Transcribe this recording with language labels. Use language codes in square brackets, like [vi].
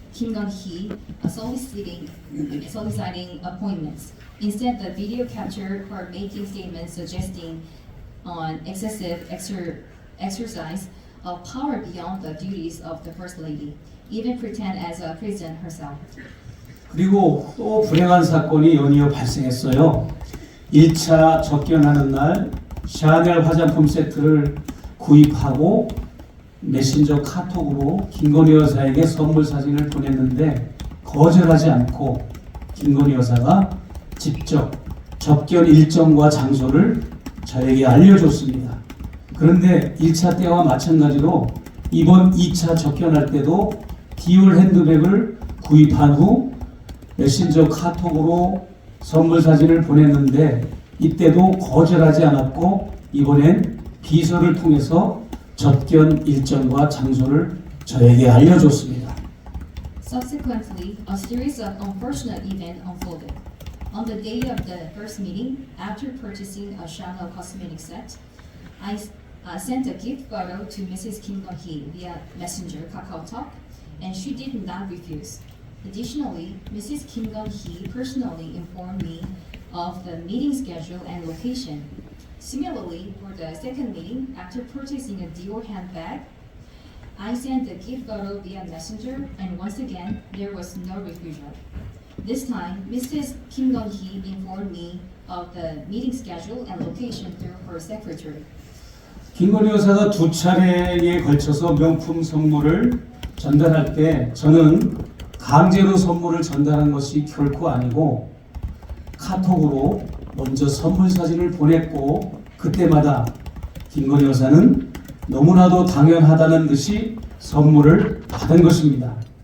[en] Kim Gun-hee soliciting appointments. Instead, the video captured her making statements suggesting on excessive exercise of power beyond the duties of the First Lady, even pretend as a president herself. [ko] 그리고 또 불행한 사건이 연이어 발생했어요. 1차 접견하는 날 샤넬 화장품 세트를 구입하고 메신저 카톡으로 김건희 여사에게 선물 사진을 보냈는데 거절하지 않고 김건희 여사가 직접 접견 일정과 장소를 저에게 알려줬습니다. 그런데 1차 때와 마찬가지로 이번 2차 접견할 때도 디올 핸드백을 구입한 후 메신저 카톡으로 선물 사진을 보냈는데 이때도 거절하지 않았고 이번엔 비서를 통해서 접견 일정과 장소를 저에게 알려줬습니다. [en] Subsequently, a series of unfortunate events unfolded. On the day of the first meeting, after purchasing a Chanel cosmetic set, I sent a gift photo to Mrs. Kim Gun-hee via Messenger KakaoTalk, and she did not refuse. Additionally, Mrs. Kim Gun-hee personally informed me of the meeting schedule and location. Similarly, for the second meeting, after purchasing a Dior handbag, I sent the gift photo via Messenger, and once again, there was no refusal. This time, Mrs. Kim Gun-hee informed me of the meeting schedule and location through her secretary. [ko] 김건희 여사가 두 차례에 걸쳐서 명품 선물을 전달할 때 저는 강제로 선물을 전달한 것이 결코 아니고 카톡으로 먼저 선물 사진을 보냈고 그때마다 김건희 여사는 너무나도 당연하다는 듯이 선물을 받은 것입니다.